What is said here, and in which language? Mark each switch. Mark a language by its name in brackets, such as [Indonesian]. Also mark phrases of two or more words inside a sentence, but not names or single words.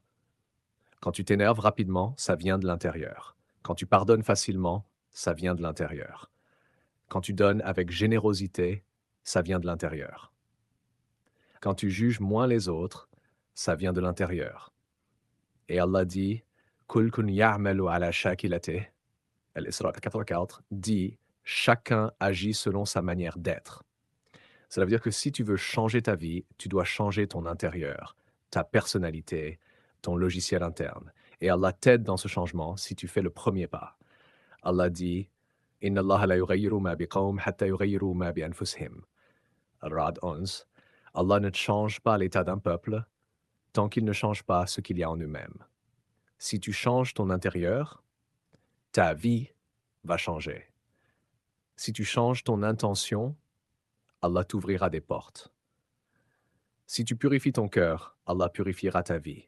[French] Quand tu t'énerves rapidement, ça vient de l'intérieur. Quand tu pardonnes facilement, ça vient de l'intérieur. Quand tu donnes avec générosité, ça vient de l'intérieur. Quand tu juges moins les autres, ça vient de l'intérieur. Et Allah dit, [Arabic] قل كل يعمل على شاكلته, Al-Isra 84, [French] dit, chacun agit selon sa manière d'être. Cela veut dire que si tu veux changer ta vie, tu dois changer ton intérieur, ta personnalité, ton logiciel interne. Et Allah t'aide dans ce changement si tu fais le premier pas. Allah dit, [Arabic] إن الله لا يغير ما بقوم حتى يغيروا ما بأنفسهم. [French] Al-Ra'd 11. Allah ne change pas l'état d'un peuple tant qu'il ne change pas ce qu'il y a en eux-mêmes. Si tu changes ton intérieur, ta vie va changer. Si tu changes ton intention, Allah t'ouvrira des portes. Si tu purifies ton cœur, Allah purifiera ta vie.